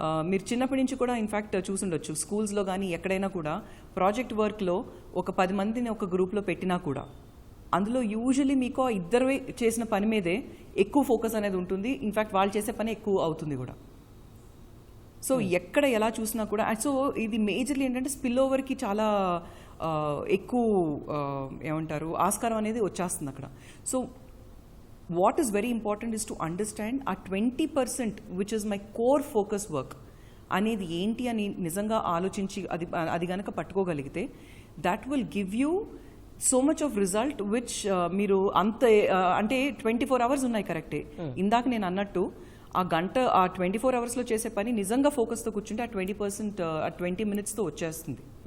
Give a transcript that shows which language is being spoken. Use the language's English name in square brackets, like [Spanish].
[Telugu] మీరు చిన్నప్పటి నుంచి కూడా ఇన్ఫ్యాక్ట్ చూసుండొచ్చు, స్కూల్స్లో కానీ ఎక్కడైనా కూడా ప్రాజెక్ట్ వర్క్లో ఒక 10 మందిని ఒక గ్రూప్లో పెట్టినా కూడా అందులో యూజువలీ మీకు ఇద్దరు చేసిన పని మీదే ఎక్కువ ఫోకస్ అనేది ఉంటుంది. ఇన్ఫ్యాక్ట్ వాళ్ళు చేసే పని ఎక్కువ అవుతుంది కూడా. సో ఎక్కడ ఎలా చూసినా కూడా, సో ఇది మేజర్లీ ఏంటంటే స్పిల్ ఓవర్కి చాలా ఎక్కువ ఏమంటారు ఆస్కారం అనేది వచ్చేస్తుంది అక్కడ. [English] so what is very important is to understand our 20% which is my core focus work, [Telugu] అనేది ఏంటి అని నిజంగా ఆలోచించి అది గనక పట్టుకోగలిగితే [English] that will give you so much of result which [Telugu] మీరు అంత అంటే 24 hours ఉన్నాయి కరెక్టే. ఇందాక నేను అన్నట్టు ఆ 24 hours చేసే పని నిజంగా ఫోకస్తో కూర్చుంటే ఆ 20% ఆ 20 minutesతో వచ్చేస్తుంది.